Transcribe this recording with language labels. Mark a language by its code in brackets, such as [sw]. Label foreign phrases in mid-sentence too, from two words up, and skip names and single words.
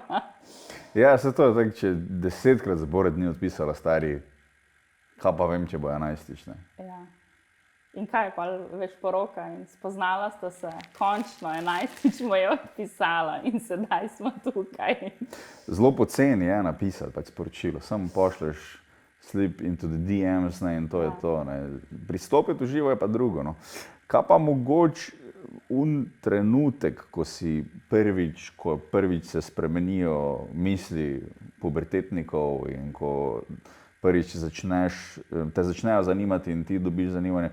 [sl] Ja, se to je tako, če 10-krat zapored ni odpisala stari, kaj pa vem, če bo 11-tič, ne. Ja. In kaj je pa več poroka in spoznala sta se, končno 11-tič mu je odpisala in sedaj smo tukaj. Zelo poceni je napisati pač sporočilo, samo pošleš [en] slip into the DMs, [sl] ne, in to je to, ne. Pristopiti v živo je pa drugo, no. Kaj pa mogoče trenutek, ko prvič se spremenijo misli pubertetnikov in ko prvič te začnejo zanimati in ti dobiš zanimanje.